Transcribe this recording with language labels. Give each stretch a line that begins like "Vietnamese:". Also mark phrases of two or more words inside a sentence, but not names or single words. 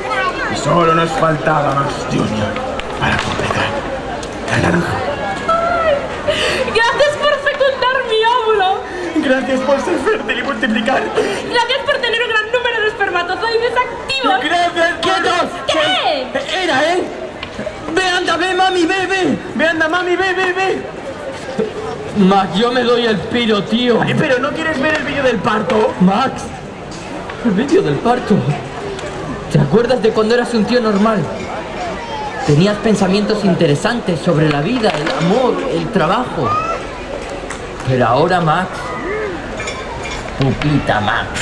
Spanish: Y solo nos faltaba Max Jr. para completar la naranja. ¡Gracias por fecundar mi óvulo! Gracias por ser fértil y multiplicar. ¡Gracias por tener un gran número de espermatozoides activos! Gracias. ¡Quietos! ¿Qué? ¡Era él! ¡Ve, anda, ve, mami, ve, ve! Ve, anda, mami, ve, ve, ve. Max, yo me doy el piro, tío. Pero ¿no quieres ver el vídeo del parto? Max, el vídeo del parto. ¿Te acuerdas de cuando eras un tío normal? Tenías pensamientos interesantes sobre la vida, el amor, el trabajo. Pero ahora, Max... Pupita, Max.